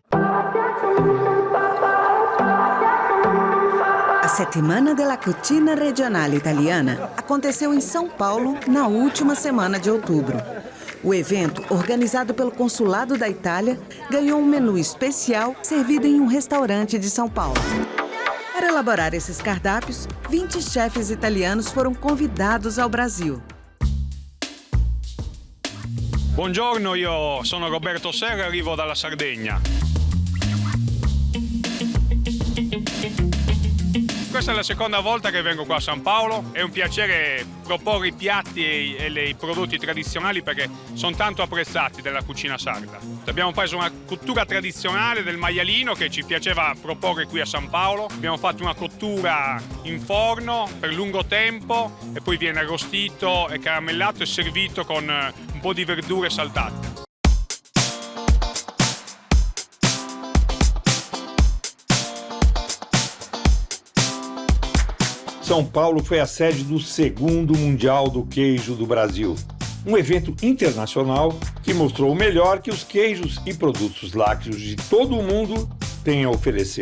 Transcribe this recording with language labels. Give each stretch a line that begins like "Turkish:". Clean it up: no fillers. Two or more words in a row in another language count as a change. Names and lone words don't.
Portuguese: A Settimana della Cucina Regionale Italiana aconteceu em São Paulo na última semana de outubro. O evento, organizado pelo Consulado da Itália, ganhou um menu especial servido em um restaurante de São Paulo. Para elaborar esses cardápios, 20 chefes italianos foram convidados ao Brasil.
Italian: Buongiorno, io sono Roberto Serra, arrivo dalla Sardegna. questa è la seconda volta che vengo qua a San Paolo, è un piacere proporre i piatti e i prodotti tradizionali perché sono tanto apprezzati della cucina sarda. Abbiamo preso una cottura tradizionale del maialino che ci piaceva proporre qui a San Paolo, abbiamo fatto una cottura in forno per lungo tempo e poi viene arrostito e caramellato e servito con un po' di verdure saltate.
Portuguese: São Paulo foi a sede do segundo Mundial do Queijo do Brasil, um evento internacional que mostrou o melhor que os queijos e produtos lácteos de todo o mundo têm a oferecer.